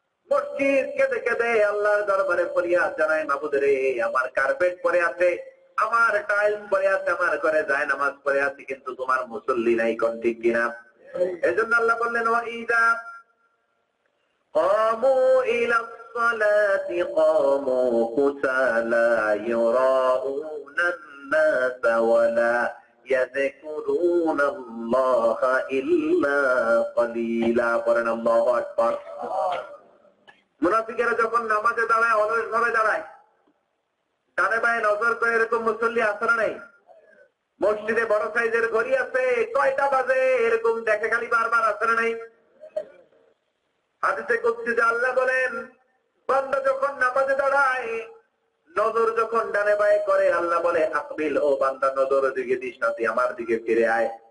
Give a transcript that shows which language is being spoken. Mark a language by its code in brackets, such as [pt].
[bn] মসজিদ কেঁদে কেঁদে আল্লাহর দরবারে ফরিয়াদ জানায়, মাবুদ রে, আমার কার্পেট পরে আছে, আমার টাইলস পরে আছে, আমার ঘরে যায় নামাজ পড়ে আছে, কিন্তু তোমার মুসল্লি নাই, কোন ঠিক কিনা? এজন্য আল্লাহ বললেন [ar] ওয়াইদা কামু ইলা الصلاة قاموا كسالى يراءون الناس ولا يذكرون الله إلا قليلا। [bn] পড়েন আল্লাহু আকবার। মুনাফিকেরা যখন নামাজে দাঁড়ায় অলস ভাবে দাঁড়ায়, ডানে বায়ে নজর করে, এরকম মুসল্লি আছে না নাই? মসজিদে বড় সাইজের ঘড়ি আছে, কয়টা বাজে এরকম দেখে খালি বারবার, আছে না নাই? হাদিসে কুদসি আল্লাহ বলেন, বান্দা যখন নামাজে দাঁড়ায়, নজর যখন ডানে বায়ে করে, আল্লাহ বলে আকবিল, ও বান্দা নজর দিকে দিস না, তুই আমার দিকে ফিরে আয়।